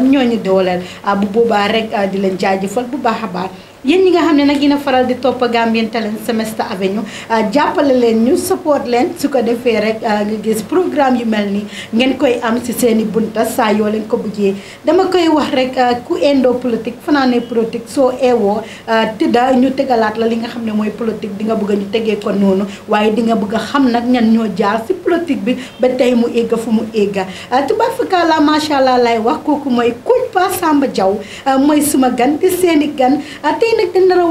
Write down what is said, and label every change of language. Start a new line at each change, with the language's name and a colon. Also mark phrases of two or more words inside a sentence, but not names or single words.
Wolof: ñooñu dooleel bu boobaa rek di leen jaajëfal bu baax a baax yeen ñi nga xamne nak dina faral di top Gambian Talents Semester Avenue jappale len ñu support len su ko defé rek nga gis programme yu melni ngeen koy am ci seeni bunta sa yo len ko bëggé dama koy wax rek ku endo politique fanané politique so ewo tida ñu tégalat la li nga xamne moy politique di nga bëgg ñu téggé ko nonu waye di nga bëgg xam nak ñan ñoo jaar ci politique bi ba tay mu égga fu mu égga tuba faka la machallah lay wax koku moy Coach Pa Samba Jaw moy suma gan di seeni gan nak dañ dara